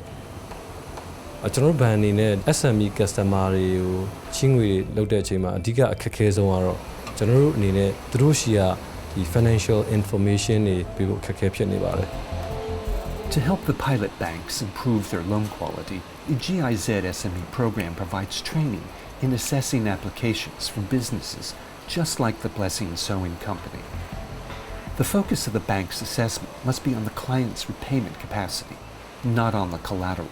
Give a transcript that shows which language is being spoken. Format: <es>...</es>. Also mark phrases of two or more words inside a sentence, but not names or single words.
<my>ကျွန်တော်ဘဏ်အနေနဲ့</my> <en>SME customer</en> <my>တွေကိုချင်းငွေလောက်တဲ့အချိန်မှာအဓိကအခက်အခဲဆုံးကတော့ကျွန်တော်တို့အနေနဲ့သူတို့ရှီကဒီ</my> <en>financial information</en> <my>တွေပေးဖို့အခက်အခဲဖြစ်နေပါတယ်</my> <en>To help the pilot banks improve their loan quality, the GIZ SME program provides training in assessing applications from businesses, just like the Blessing Sewing Company. The focus of the bank's assessment must be on the client's repayment capacity, not on the collateral.</en>